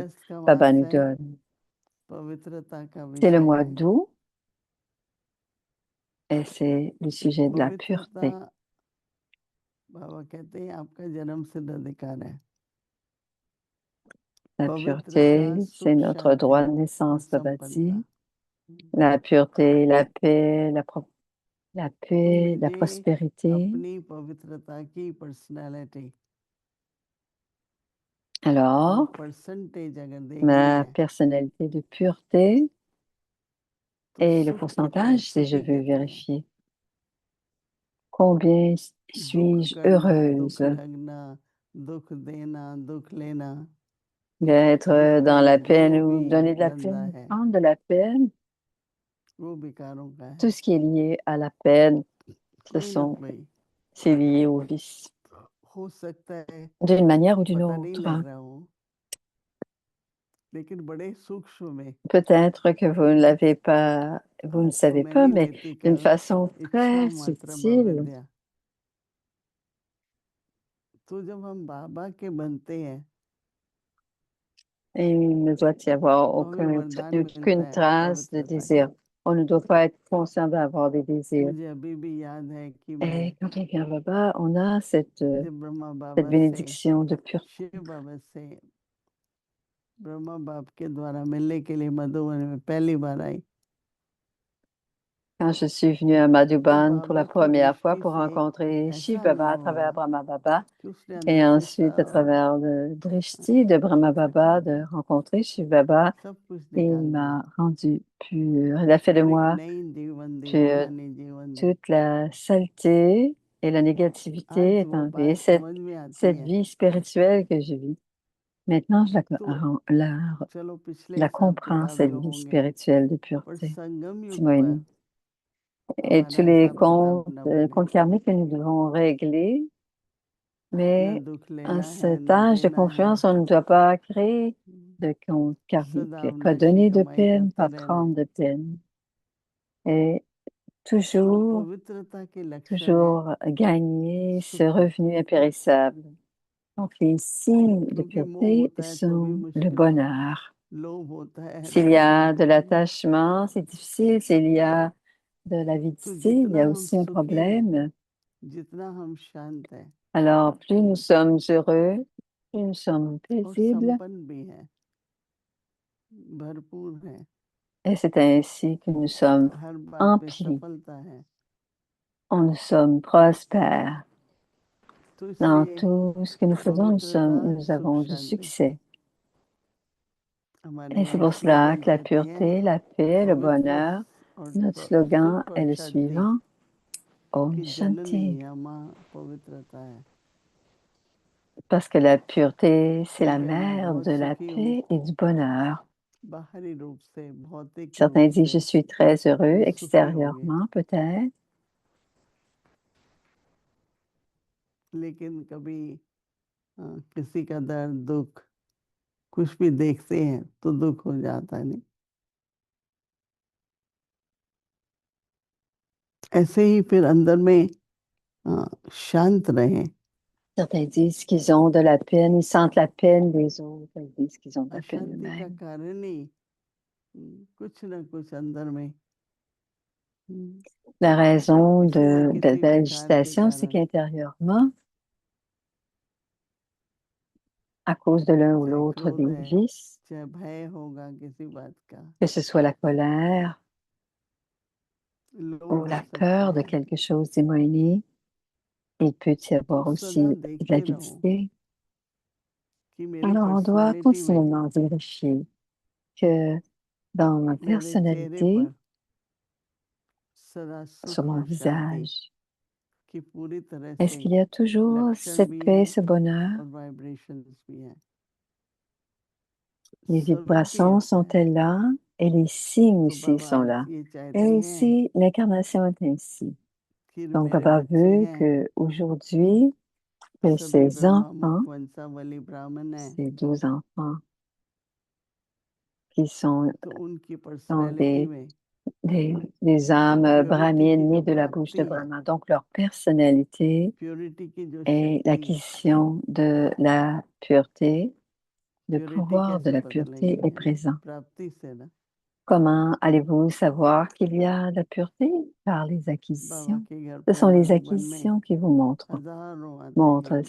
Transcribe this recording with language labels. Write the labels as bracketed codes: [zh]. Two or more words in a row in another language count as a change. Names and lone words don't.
[hi] अगस्त का Baba मास [fr] nous [hi] है, [fr] donne. [hi] पवित्रता का [fr] C'est le [hi] विषय [fr] mois [hi] है। [fr] d'août et c'est le sujet de la [hi] पवित्रता, [fr] pureté. [hi] बाबा कहते हैं, आपका जन्म सिद्ध अधिकार है। [fr] La [hi] पवित्रता, [fr] pureté, c'est [hi] सुख [fr] notre droit [hi] शांति [fr] de [hi] और [fr] naissance, Baba [hi] संपन्नता। [fr] dit. La pureté, la paix, la [hi] तो [fr] paix, la [hi] मुझे [fr] prospérité. [hi] अपनी पवित्रता की पर्सनैलिटी और [fr] Alors, [hi] परसेंटेज अगर देखनी [fr] ma [hi] है [fr] personnalité de pureté [hi] तो [fr] et le [hi] सुख [fr] pourcentage, si je [hi] कैपेसिटी [fr] veux [hi] कहते हैं। [fr] vérifier. Combien [hi] दुख [fr] suis-je [hi] करना, दुख [fr] heureuse [hi] लगना, दुख देना, दुख लेना, [fr] d'être dans [hi] जिसमें [fr] la [hi] जो [fr] peine [hi] भी [fr] ou donner de la [hi] गंदा [fr] peine, [hi] है [fr] prendre de la peine? [hi] वो विकारों का [fr] Tout [hi] है। [fr] ce qui est lié à la peine, [hi] कोई ना कोई [fr] c'est lié au vice, [hi] हो सकता है, [fr] d'une manière ou d'une [hi] पता नहीं [fr] autre. [hi] लग रहा हो, लेकिन बड़े सूक्ष्म में [fr] Peut-être que vous ne l'avez pas, vous ne [hi] तो [fr] savez [hi] मैं [fr] pas, [hi] नहीं [fr] mais [hi] लेती [fr] d'une [hi] कल [fr] façon [hi] इच्छा [fr] très [hi] मात्र [fr] subtile. [hi] विद्या। तो जब हम बाबा के बनते हैं [fr] Et il ne doit y avoir [hi] तो हमें वरदान मिलता [fr] aucune [hi] है [fr] trace de [hi] पवित्रता का। [fr] désir. On ne doit pas être conscient d'avoir des désirs. [hi] मुझे अभी भी याद है कि मैं [fr] Et quand on vient là-bas, on a cette [hi] ब्रह्मा बाबा से [fr] bénédiction de pureté. [hi] शिव बाबा से ब्रह्मा बाप के द्वारा मिलने के लिए मधुबन में पहली बार आई [fr] Quand je suis venue à [hi] तो [fr] Madhuban pour [hi] बाबा [fr] la [hi] की [fr] première fois [hi] दृष्टि [fr] pour [hi] से [fr] rencontrer Shiv [hi] ऐसा [fr] Baba à [hi] अनुभव [fr] travers [hi] हुआ [fr] Brahma Baba [hi] कि उसने [fr] et [hi] अंदर से [fr] ensuite à [hi] सब [fr] travers le Drishti de Brahma [hi] पवित्र कर [fr] Baba de [hi] दिया, [fr] rencontrer Shiv Baba, [hi] सब कुछ [fr] il [hi] निकाल दिया [fr] m'a rendu pure. Il a fait de [hi] और एक [fr] moi [hi] नई जीवन दी, [fr] pure. [hi] रूहानी जीवन दी। [fr] Toute la saleté et la négativité [hi] आज [fr] est [hi] वो [fr] enlevée. [hi] बात समझ में आती [fr] Cette [hi] है। [fr] vie spirituelle que je vis, maintenant je [hi] तो [fr] la, [hi] चलो पिछले [fr] la [hi] हिसाब [fr] comprends, [hi] किताब [fr] cette [hi] जो [fr] vie [hi] होंगे [fr] spirituelle de [hi] पर [fr] pureté. [hi] संगम युग पर [fr] Timoïne. Et tous [hi] हमारा [fr] les [hi] हिसाब किताब [fr] comptes, [hi] न बने, [fr] comptes karmiques que nous devons régler, [hi] न [fr] mais [hi] दुख [fr] à [hi] लेना है [fr] cet [hi] न [fr] âge de [hi] देना है, [fr] confiance, on ne doit pas créer de comptes [hi] सदा [fr] karmiques, pas [hi] अविनाशी [fr] donner de [hi] कमाई [fr] peine, [hi] करते [fr] pas [hi] रहना [fr] prendre [hi] है। [fr] de peine. Et [hi] तो [fr] toujours, [hi] पवित्रता के लक्षण है [fr] toujours gagner ce [hi] सुख, [fr] revenu impérissable. Donc, les signes de [hi] क्योंकि मोह [fr] pureté [hi] होता है तो भी [fr] sont le [hi] मुश्किल है, [fr] bonheur. [hi] लोभ होता है [fr] S'il [hi] तो [fr] y [hi] भी [fr] a de [hi] मुश्किल है। [fr] l'attachement, c'est difficile. S'il y a de [hi] तो [fr] l'avidité, il y [hi] जितना [fr] a [hi] हम [fr] aussi un [hi] सुखी हैं, [fr] problème. [hi] जितना हम शांत हैं [fr] Alors, plus nous sommes heureux, plus nous sommes [hi] और [fr] paisibles, [hi] संपन्न भी हैं, भरपूर हैं, [fr] et c'est ainsi que nous sommes [hi] हर बात में [fr] emplis, [hi] सफलता है, [fr] nous sommes prospères. [hi] तो [fr] Dans [hi] इसलिए [fr] tout ce que nous faisons, [hi] पवित्रता [fr] nous [hi] सुख [fr] avons du [hi] शांति। [fr] succès. [hi] हमारी [fr] Et c'est pour [hi] वाणी [fr] cela [hi] स्लोगन [fr] que la [hi] कहती है [fr] pureté, la paix, le [hi] पवित्र [fr] bonheur, [hi] और [fr] notre slogan [hi] सुख और [fr] est le [hi] शांति [fr] suivant. Om [hi] की जननी [fr] Shanti. [hi] या माँ पवित्रता है। [fr] Parce que la pureté, c'est la [hi] क्योंकि मैं [fr] mère [hi] बहुत [fr] de la [hi] सुखी हूँ [fr] paix et du bonheur. [hi] बाहरी रूप से, भौतिक रूप [fr] Certains disent, je [hi] से [fr] suis très heureux [hi] हम सुखी हो गए, [fr] extérieurement, peut-être, [hi] लेकिन कभी किसी का दर्द दुख कुछ भी देखते हैं तो दुख हो जाता है। नहीं, ऐसे ही फिर अंदर में शांत रहें। [fr] certains disent qu'ils ont de la peine, ils sentent la peine des autres, ils disent qu'ils ont de la peine [hi] अशांति का [fr] eux-mêmes. [hi] कारण ही कुछ ना कुछ अंदर में [fr] La raison [hi] किसी न [fr] de [hi] किसी विकार के [fr] l'agitation, c'est [hi] कारण, [fr] qu'intérieurement, à cause de l'un ou [hi] चाहे [fr] l'autre [hi] क्रोध [fr] des [hi] है, [fr] vices, [hi] चाहे भय होगा किसी बात का, [fr] que ce soit la colère ou [hi] लोभ हो [fr] la [hi] सकता [fr] peur de [hi] है, [fr] quelque chose d'hémoïné, il peut y [hi] तो [fr] avoir aussi [hi] सदा [fr] de [hi] देखते रहो [fr] l'avidité. [hi] कि मेरी [fr] Alors, on doit [hi] पर्सनालिटी में, [fr] continuellement vérifier que dans ma [hi] मेरे चेहरे [fr] personnalité, [hi] पर सदा [fr] sur [hi] सुख [fr] mon [hi] और शांति [fr] visage, [hi] की पूरी तरह [fr] est-ce [hi] से [fr] qu'il y a toujours [hi] लक्षण [fr] cette [hi] भी [fr] paix, [hi] हैं [fr] ce bonheur? [hi] और वाइब्रेशंस भी हैं। [fr] Les [hi] सभी [fr] vibrations [hi] ऐसा है। [fr] sont-elles là et les signes [hi] तो [fr] aussi [hi] बाबा [fr] sont [hi] आज [fr] là. [hi] ये [fr] Et [hi] चाहती हैं [fr] aussi, l'incarnation est ainsi. [hi] कि [fr] Donc, [hi] मेरे [fr] Papa [hi] बच्चे [fr] veut [hi] हैं, [fr] que aujourd'hui, que [hi] सभी [fr] ces [hi] ब्रह्मा [fr] enfants, [hi] मुखवंशावली ब्राह्मण हैं, [fr] ces 12 enfants qui [hi] तो उनकी [fr] sont [hi] पर्सनैलिटी में [fr] des âmes [hi] प्योरिटी की [fr] brahmines nées [hi] जो [fr] de la bouche de [hi] प्राप्ति है, [fr] Brahma. Donc, leur personnalité [hi] प्योरिटी की जो [fr] est [hi] शक्ति, [fr] l'acquisition de la pureté. Le [hi] प्योरिटी [fr] pouvoir de [hi] कैसे [fr] la [hi] पता [fr] pureté est [hi] लगेगी? [fr] présent. [hi] प्राप्ति से ना। [fr] Comment allez-vous savoir qu'il y a de la pureté? Par les [hi] बाबा [fr] acquisitions. [hi] के घर [fr] Ce [hi] पे [fr] sont les [hi] मधुबन में [fr] acquisitions qui vous [hi] हजारों आते [fr] montrent [hi] हैं, [fr] c'est